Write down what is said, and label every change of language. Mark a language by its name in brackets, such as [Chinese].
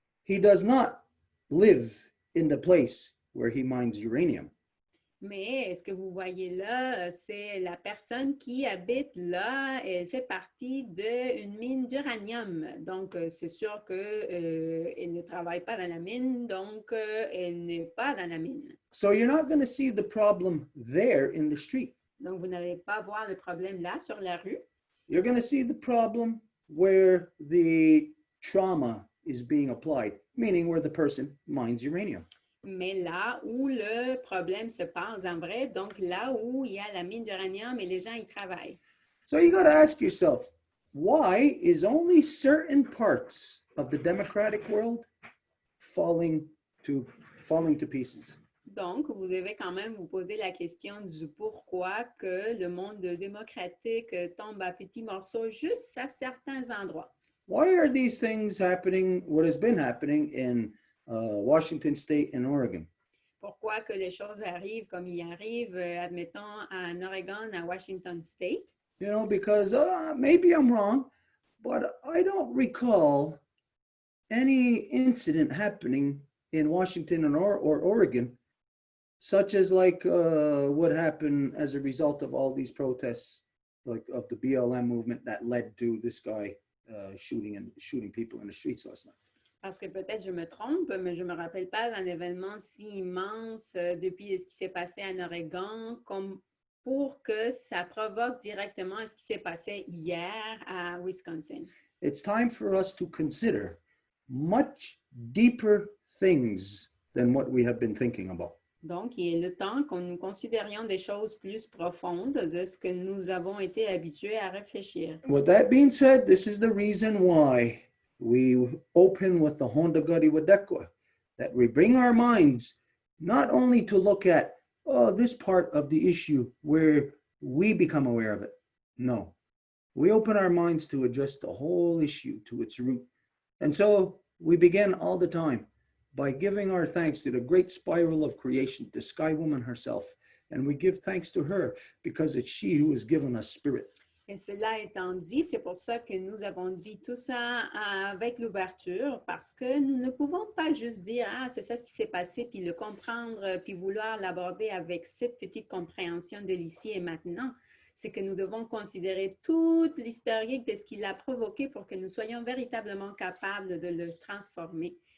[English] He does not live in the place where he mines uranium. [French] Mais ce que vous voyez là, c'est la personne qui habite là. Elle fait partie d'une mine d'uranium. Donc, c'est sûr qu'elle ne travaille pas dans la mine, donc elle n'est pas dans la mine. [English] So you're not going to see the problem there in the street. [French] Donc, vous n'allez pas voir le problème là sur la rue. [English] You're going to see the problem where the trauma is being applied, meaning where the person mines uranium. [French] Mais là où le problème se passe en vrai, donc là où il y a la mine d'uranium et les gens y travaillent. [English] So you got to ask yourself, why is only certain parts of the democratic world falling to pieces? [French] Donc, vous devez quand même vous poser la question du pourquoi que le monde démocratique tombe à petits morceaux juste à certains endroits. [English] Why are these things happening, what has been happening in Washington State and Oregon? [French] Pourquoi que les choses arrivent comme ils arrivent, admettons, en Oregon, à Washington State? [English] You know, because maybe I'm wrong, but I don't recall any incident happening in Washington or Oregon, such as like what happened as a result of all these protests, like of the BLM movement that led to this guy shooting people in the streets last night. [French] Parce que peut-être je me trompe, mais je ne me rappelle pas d'un événement si immense depuis ce qui s'est passé en Oregon comme pour que ça provoque directement ce qui s'est passé hier à Wisconsin. [English] It's time for us to consider much deeper things than what we have been thinking about. [French] Donc, il est le temps que nous considérions des choses plus profondes de ce que nous avons été habitués à réfléchir. [English] With that being said, this is the reason why we open with the Honda Gadi Wadekwa, that we bring our minds not only to look at, this part of the issue where we become aware of it. No, we open our minds to address the whole issue to its root. And so we begin all the time by giving our thanks to the great spiral of creation, the Sky Woman herself. And we give thanks to her because it's she who has given us spirit. [French] Et cela étant dit, c'est pour ça que nous avons dit tout ça avec l'ouverture, parce que nous ne pouvons pas juste dire « Ah, c'est ça ce qui s'est passé », puis le comprendre, puis vouloir l'aborder avec cette petite compréhension de l'ici et maintenant. C'est que nous devons considérer toute l'historique de ce qui l'a provoqué pour que nous soyons véritablement capables de le transformer.